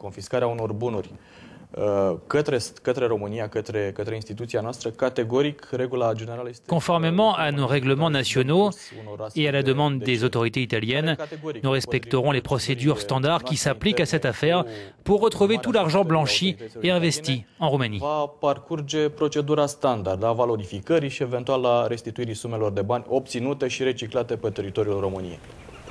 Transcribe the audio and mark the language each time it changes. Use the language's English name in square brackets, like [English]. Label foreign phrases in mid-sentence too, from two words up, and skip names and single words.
[French] Conformément à nos règlements nationaux et à la demande des autorités italiennes, nous respecterons les procédures standards qui s'appliquent à cette affaire pour retrouver tout l'argent blanchi et investi en Roumanie. [Romanian] Va parcurge procedura standard a valorificării și eventual a restituirii sumelor de bani obținute și reciclate pe teritoriul României.